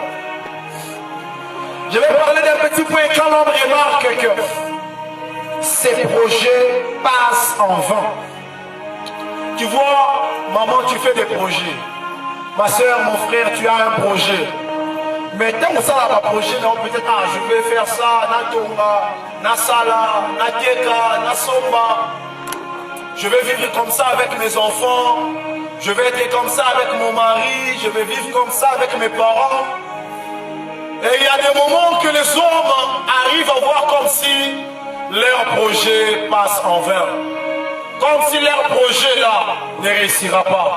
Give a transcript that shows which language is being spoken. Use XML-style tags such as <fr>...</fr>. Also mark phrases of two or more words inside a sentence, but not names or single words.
<fr>Je vais parler d'un petit point quand l'homme remarque que ces projets passent en vain. Tu vois, maman, tu fais des projets. Ma soeur, mon frère, tu as un projet. Mais tant que ça va projet, non, peut-être, je vais faire ça,</fr> <ln>na tonga, na sala, na teka, na somba.</ln> <fr>Je vais vivre comme ça avec mes enfants. Je vais être comme ça avec mon mari. Je vais vivre comme ça avec mes parents. Et il y a des moments que les hommes arrivent à voir comme si leur projet passe en vain. Comme si leur projet là ne réussira pas.</fr>